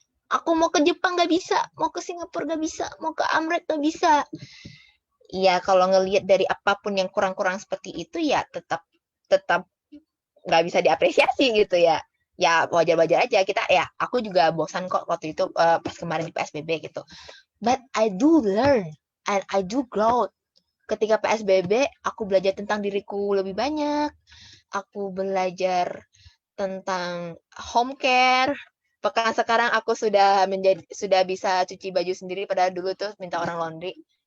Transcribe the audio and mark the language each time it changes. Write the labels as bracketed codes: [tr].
[id] Aku mau ke Jepang nggak bisa, mau ke Singapura nggak bisa, mau ke Amerika nggak bisa. Ya kalau ngelihat dari apapun yang kurang-kurang seperti itu, ya tetap nggak bisa diapresiasi gitu ya. Ya wajar-wajar aja kita ya. Aku juga bosan kok waktu itu pas kemarin di PSBB gitu. [en] But I do learn and I do grow. [id] Ketika PSBB, aku belajar tentang diriku lebih banyak. Aku belajar tentang home care. Bahkan sekarang aku sudah bisa cuci baju sendiri, padahal dulu tuh minta orang laundry.